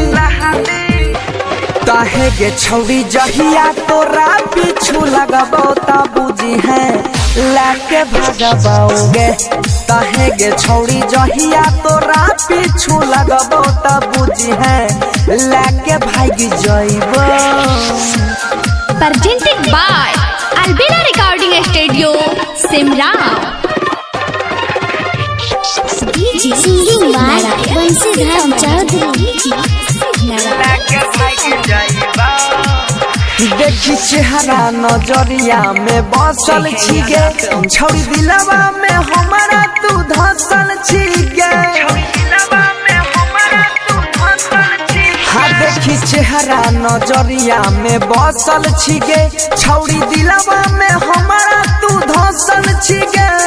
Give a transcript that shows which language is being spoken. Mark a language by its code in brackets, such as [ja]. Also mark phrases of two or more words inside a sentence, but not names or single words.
[mai] ताहे गे छौड़ी जहिया तोरा पीछू लगबो त बुझी है लाके भागबोगे ताहे गे छौड़ी जहिया तोरा पीछू लगबो त बुझी है लाके भाग जाइबो। [en] Presented by Albina Recording Studio, Simran. Singing by Bansidhar Chaudhary [mai] देखी चेहरा नजरिया में बसल छी गे छौड़ी दिलवा में हमारा तू धसल छी गे हाँ देखी चेहरा नजरिया में बसल छी गे छौड़ी दिलवा में हमारा तू धसल छी गे